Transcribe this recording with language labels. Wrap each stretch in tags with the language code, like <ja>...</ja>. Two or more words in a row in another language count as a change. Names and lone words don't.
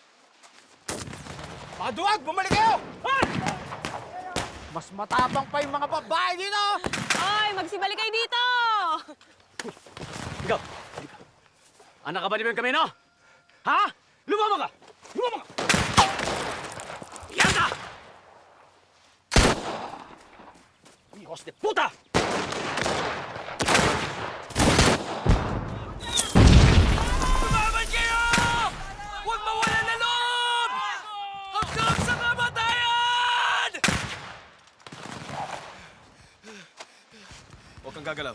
<tl>Mga duwag, bumalik kayo! Mas matapang pa yung mga babae dito! Oy, magsibalik kayo dito! Ikaw! Anak ka ba ni Ben Camino? Ha? Lumama ka! Lumama ka! Yan ka!</tl> <es>Hijos de puta!</es> <tl>Lumaban kayo! Huwag mawalan ng loob! Hanggang sa kamatayan! Huwag kang gagalaw.</tl>